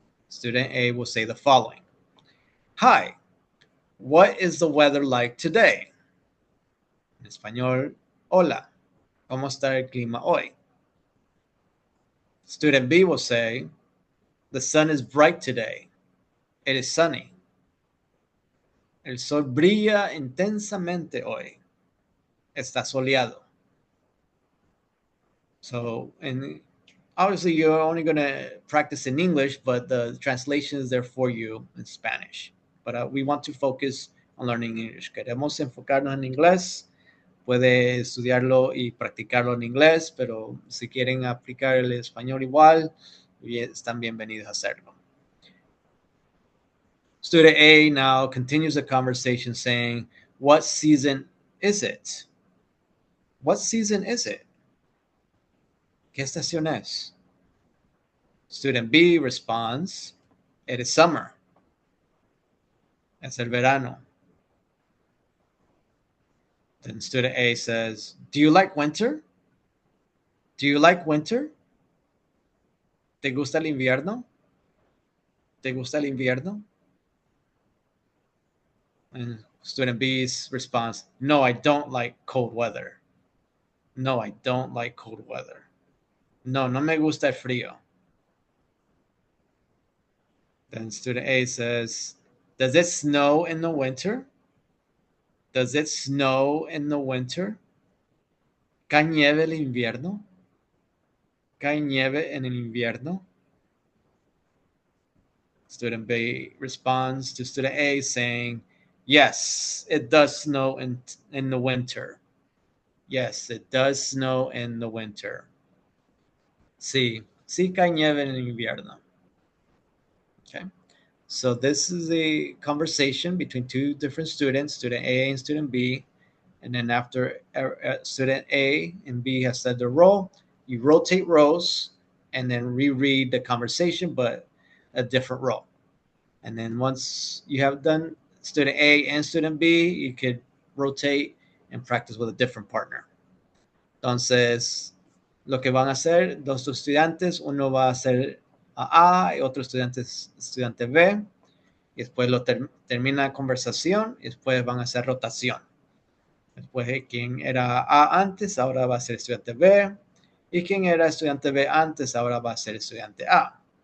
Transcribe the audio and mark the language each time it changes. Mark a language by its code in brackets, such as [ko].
[en] Student A will say the following. Hi, what is the weather like today? [es] En español, hola, ¿cómo está el clima hoy? [en] Student B will say, the sun is bright today. It is sunny. [es] El sol brilla intensamente hoy. Está soleado. [en] So, and obviously you're only going to practice in English, but the translation is there for you in Spanish. But we want to focus on learning English. [es] Queremos enfocarnos en inglés. Puede estudiarlo y practicarlo en inglés, pero si quieren aplicar el español igual, están bienvenidos a hacerlo. [en] Student A now continues the conversation saying, what season is it? What season is it? [es] ¿Qué estación es? [en] Student B responds, it is summer. [es] Es el verano. [en] Then student A says, do you like winter? Do you like winter? [es] ¿Te gusta el invierno? ¿Te gusta el invierno? [en] And student B's response, no, I don't like cold weather. No, I don't like cold weather. [es] No, no me gusta el frío. [en] Then student A says, does it snow in the winter? Does it snow in the winter? [es] ¿Cae nieve el invierno? ¿Cae nieve en el invierno? [en] Student B responds to student A saying, yes, it does snow in the winter. Yes, it does snow in the winter. [es] Sí cae nieve en el invierno. [en] Okay. So this is a conversation between two different students, student A and student B. And then after student A and B has said their role, you rotate rows and then reread the conversation, but a different role. And then once you have done student A and student B, you could rotate and practice with a different partner. [es] Entonces, lo que van a hacer dos estudiantes, uno va a hacer A y otro estudiante B, y después termina la conversación y después van a hacer rotación. Después quien era A antes, ahora va a ser estudiante B, y quien era estudiante B antes, ahora va a ser estudiante A.